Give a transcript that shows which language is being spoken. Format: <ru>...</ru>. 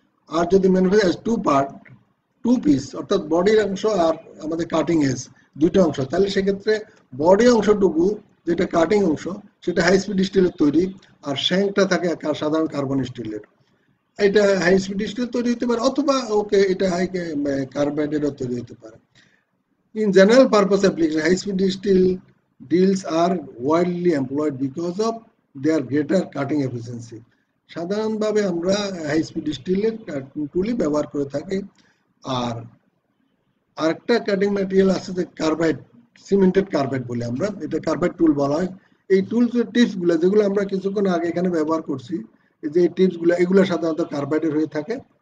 <bn>আর যদি</bn> <en>manufacture as to part, to piece,</en> <bn>অর্থাৎ বডির অংশ আর আমাদের কাটিং এজ দুইটা অংশ, তাহলে সেক্ষেত্রে বডি অংশটুকু যেটা কাটিং অংশ সেটা হাই স্পিড স্টিলের তৈরি, আর শ্যাঙ্কটা থাকে সাধারণ কার্বন স্টিলের। এটা হাই স্পিড স্টিল তৈরি হতে পারে অথবা এটা হাই কার্বাইডেরও তৈরি হতে পারে।</bn> <en>In general purpose application, high speed steel drills are widely employed because of their greater cutting efficiency.</en> <bn>সাধারণভাবে আমরা হাই স্পিড স্টিলের টুলই ব্যবহার করে থাকি। আর আরেকটা কাটিং ম্যাটেরিয়াল আছে যে কার্বাইড, সিমেন্টেড কার্বাইড বলে আমরা, এটা কার্বাইড টুল বলা হয়। এই টুলসের টিপস গুলো যেগুলো আমরা কিছুক্ষণ আগে এখানে ব্যবহার করছি, এই যে টিপস গুলো, এগুলো সাধারণত কার্বাইডের হয়ে থাকে।</bn>